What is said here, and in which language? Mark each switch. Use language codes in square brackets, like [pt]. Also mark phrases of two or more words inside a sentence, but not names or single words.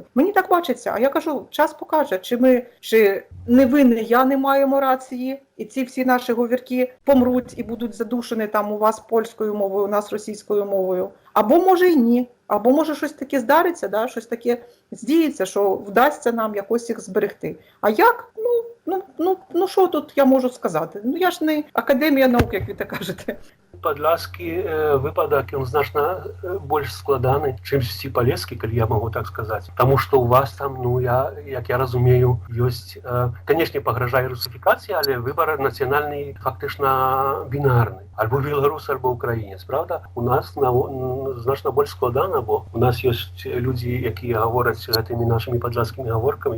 [uk] Мені так бачиться, а я кажу, час покаже, чи не ви, не я не маємо рації, і ці всі наші говірки помруть і будуть задушені там у вас польською мовою, у нас російською мовою. Або може і ні, або може щось таке здариться, да? Щось таке здіється, що вдасться нам якось їх зберегти. А як? Ну що тут я можу сказати? Ну я ж не академія наук, як ви так кажете. [be] Падляшскі выпадак, ён значна больш складаны, чымсьці палескі, калі я магу так сказаць. Таму што ў вас там, як я разумею, ёсць, канешне, пагражае русифікацыя, але выбар нацыянальны фактычна бінарны. Альбо беларус, альбо украінец, правда? У нас значна больш складана, бо у нас ёсць людзі, якія гавораць гэтымі нашымі падляшскімі гаворкамі.